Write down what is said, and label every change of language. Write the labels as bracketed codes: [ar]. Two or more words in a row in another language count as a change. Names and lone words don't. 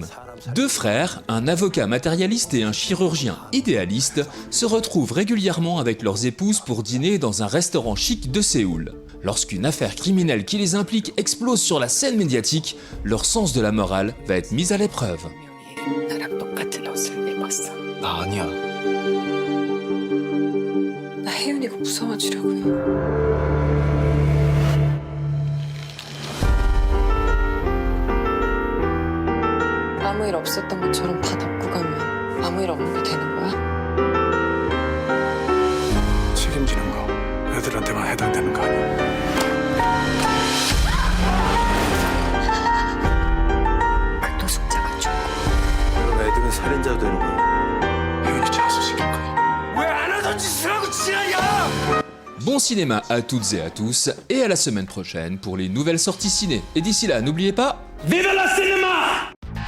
[fr] Deux frères, un avocat matérialiste et un chirurgien idéaliste, se retrouvent régulièrement avec leurs épouses pour dîner dans un restaurant chic de Séoul. Lorsqu'une affaire criminelle qui les implique explose sur la scène médiatique, leur sens de la morale va être mis à l'épreuve. [ko] 나랑 똑같은 옷을 입었어. 나 아니야. 나 혜윤이가 무서워지려고 해. 아무 일 없었던 것처럼 다 덮고 가면 아무 일 없는 게 되는 거야? 책임지는 거 애들한테만 해당되는 거 아니야? 그 노숙자가 죽고 그럼 애들은 살인자도 되는 거야. 혜윤이 자수시킬 거야. [fr] Bon cinéma à toutes et à tous, et à la semaine prochaine pour les nouvelles sorties ciné. Et d'ici là, n'oubliez pas... Vive la cinéma!